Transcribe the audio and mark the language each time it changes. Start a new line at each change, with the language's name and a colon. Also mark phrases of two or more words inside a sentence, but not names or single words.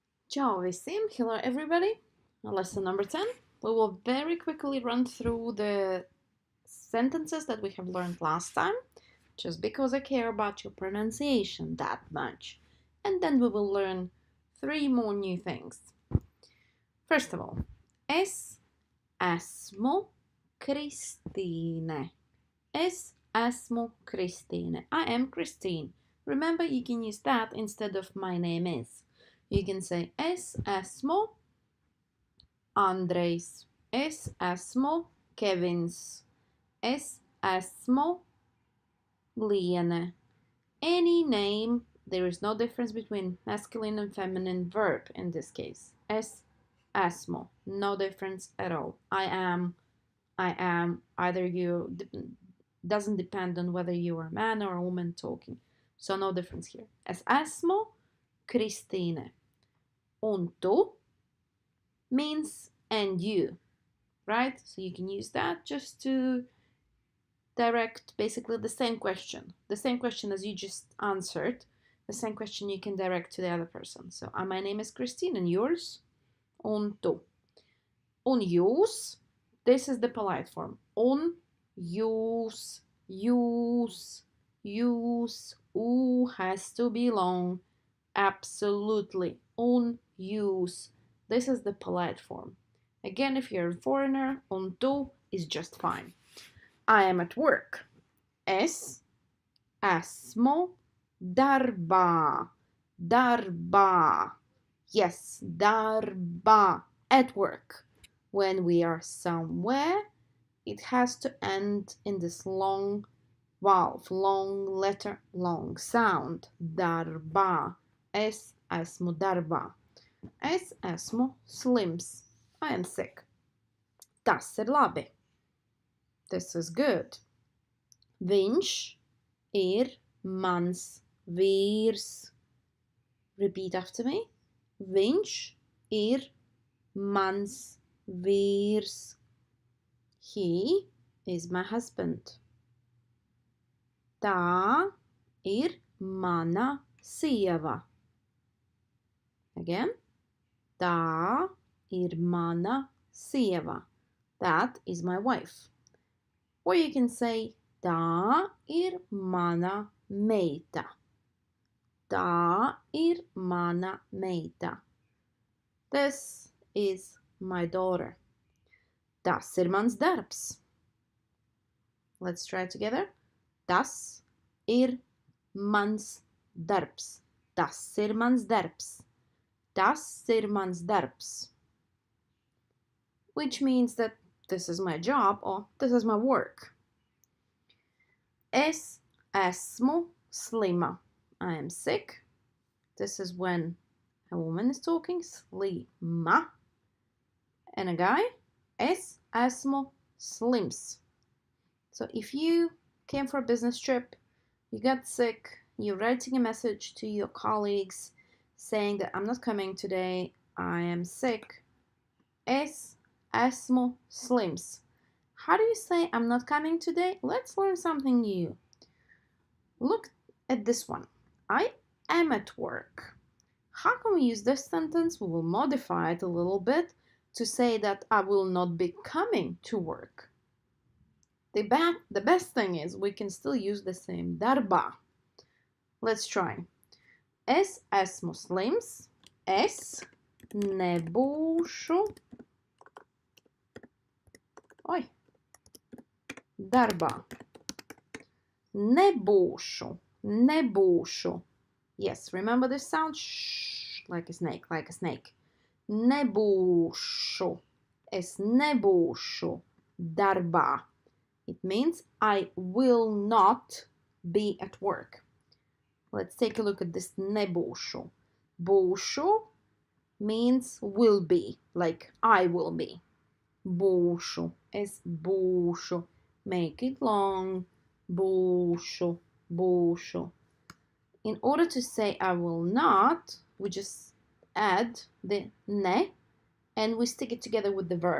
Latvian: Ciao visiem,
English: hello everybody. Lesson number 10. We will very quickly run through the sentences that we have learned last time, just because I care about your pronunciation that much. And then we will learn 3 more new things. First of all,
Latvian: es esmu Kristīne. Es esmu Kristīne.
English: I am Christine. Remember, you can use that instead of my name is. You can say
Latvian: es esmu Andrejs. Es esmu Kevins. Es esmu Liene.
English: Any name, there is no difference between masculine and feminine verb in this case.
Latvian: Es esmu,
English: no difference at all. I am, either you, doesn't depend on whether you are a man or a woman talking. So no difference here.
Latvian: Es esmu Kristīne. Un tu
English: means and you, right? So you can use that just to direct basically the same question as you just answered, the same question you can direct to the other person. So my name is Christine and yours?
Latvian: Un tu. Un jūs,
English: this is the polite form.
Latvian: Un jūs,
English: u has to be long, absolutely.
Latvian: Un jūs,
English: this is the polite form. Again, if you're a foreigner,
Latvian: un tu
English: is just fine. I am at work.
Latvian: Es esmu darbā. Darbā. Yes, darbā.
English: At work. When we are somewhere, it has to end in this long vowel, long letter, long sound.
Latvian: Darbā. Es esmu darbā. Es esmu slims.
English: I am sick.
Latvian: Tas ir labi.
English: This is good.
Latvian: Viņš ir mans vīrs.
English: Repeat after me.
Latvian: Viņš ir mans vīrs.
English: He is my husband.
Latvian: Tā ir mana sieva. Again. Tā ir mana sieva.
English: That is my wife. Or you can say,
Latvian: tā ir mana meita. Tā ir mana meita.
English: This is my daughter.
Latvian: Tas ir mans darbs.
English: Let's try it together.
Latvian: Tas ir mans darbs. Tas ir mans darbs. Tas ir mans darbs.
English: Which means that this is my job or this is my work.
Latvian: Es esmu slima.
English: I am sick. This is when a woman is talking, slima. And a guy,
Latvian: es esmu slims.
English: So if you came for a business trip, you got sick, you're writing a message to your colleagues saying that I'm not coming today, I am sick.
Latvian: Es esmu slims.
English: How do you say I'm not coming today? Let's learn something new. Look at this one. I am at work. How can we use this sentence? We will modify it a little bit to say that I will not be coming to work. The best thing is we can still use the same darbā. Let's try.
Latvian: Es esmu slims. Es nebūšu darbā. Nebūšu. Nebūšu.
English: Yes, remember this sound? Shh, like a snake, like a snake.
Latvian: Nebūšu. Es nebūšu darbā.
English: It means I will not be at work. Let's take a look at this nebūšu. Būšu means will be, like I will be.
Latvian: Būšu. Es būšu.
English: Make it long.
Latvian: Būšu. Būšu.
English: In order to say I will not, we just add the ne and we stick it together with the verb.